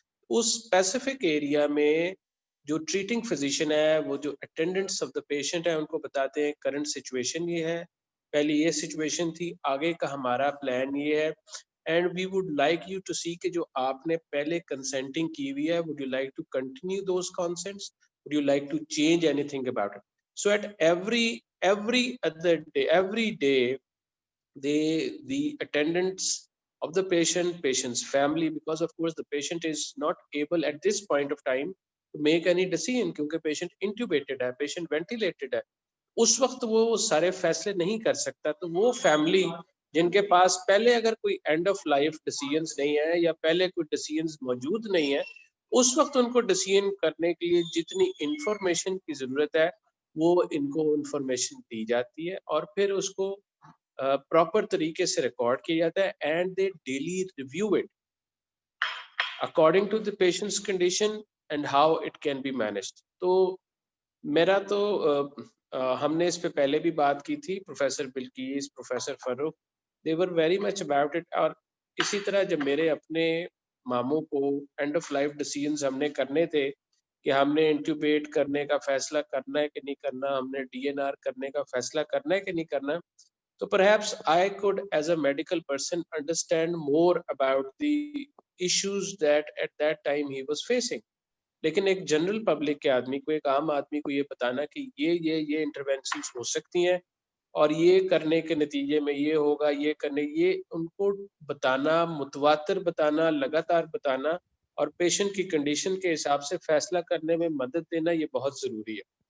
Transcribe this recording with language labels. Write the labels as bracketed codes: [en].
[ur] اس specific area میں جو treating physician ہے وہ جو اٹینڈنٹس آف دا پیشنٹ ہے ان کو بتاتے ہیں کرنٹ سچویشن یہ ہے, پہلے یہ سچویشن تھی, آگے کا ہمارا پلان یہ ہے, [en] and we would like you to see [ur] کہ جو آپ نے پہلے کنسنٹنگ کی ہوئی ہے [en] Would you like to continue those consonants, would you like to change any thing about it. So at every other day, every day, the attendants of the patient's family, because of course the patient is not able at this point of time to make any decision [ur] کیونکہ patient intubated ہے, patient ventilated ہے, اس وقت وہ سارے فیصلے نہیں کر سکتا. تو وہ فیملی جن کے پاس پہلے اگر کوئی اینڈ آف لائف ڈیسیجنز نہیں ہے یا پہلے کوئی ڈیسیجنز موجود نہیں ہے, اس وقت ان کو ڈیسیجن کرنے کے لیے جتنی انفارمیشن کی ضرورت ہے وہ ان کو انفارمیشن دی جاتی ہے اور پھر اس کو پراپر طریقے سے ریکارڈ کیا جاتا ہے, [en] And they daily review it according to the patient's condition and how it can be managed. [ur] تو میرا تو ہم نے اس پہ پہلے بھی بات کی تھی, professor Bilqis, professor Farooq, [en] they were very much about it. [ur] اور اسی طرح جب میرے اپنے ماموں کو اینڈ آف لائف ڈیسیجنز ہم نے کرنے تھے کہ ہم نے انٹیوبیٹ کرنے کا فیصلہ کرنا ہے کہ نہیں کرنا, ہم نے ڈی این آر کرنے کا فیصلہ کرنا ہے کہ نہیں کرنا, تو [en] perhaps I could as a medical person understand more about the issues that at that time he was facing. [ur] لیکن ایک جنرل پبلک کے آدمی کو، ایک عام آدمی کو یہ بتانا کہ یہ انٹرونشنز ہو سکتی ہیں اور یہ کرنے کے نتیجے میں یہ ہوگا، یہ کرنے، یہ ان کو بتانا، متواتر بتانا، لگاتار بتانا اور پیشنٹ کی کنڈیشن کے حساب سے فیصلہ کرنے میں مدد دینا، یہ بہت ضروری ہے.